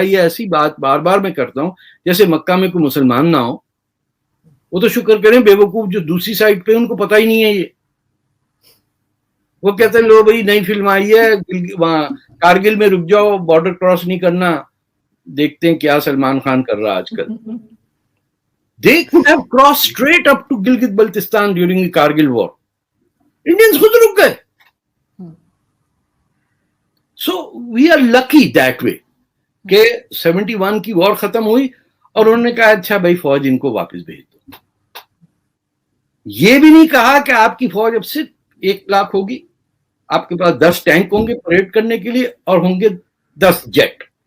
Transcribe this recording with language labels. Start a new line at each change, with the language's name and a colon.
Hindi: ये ऐसी बात बार बार मैं करता हूं जैसे मक्का में कोई मुसलमान ना हो. वो तो शुक्र करें बेवकूफ जो दूसरी साइड पे, उनको पता ही नहीं है. ये वो कहते हैं लो भाई नई फिल्म आई है, वहां कारगिल में रुक जाओ, बॉर्डर क्रॉस नहीं करना, देखते हैं क्या सलमान खान कर रहा है आजकल.
English: They could have crossed straight up to Gilgit Baltistan during the Kargil war.
Hindi: Indians खुद रुक गए.
English: So we are lucky that way
Hindi: कि 71 की वॉर खत्म हुई और उन्होंने कहा अच्छा भाई फौज इनको वापस भेज दो. ये भी नहीं कहा कि आपकी फौज अब सिर्फ 1 लाख होगी, आपके पास 10 टैंक होंगे परेड करने के लिए और होंगे 10 जेट.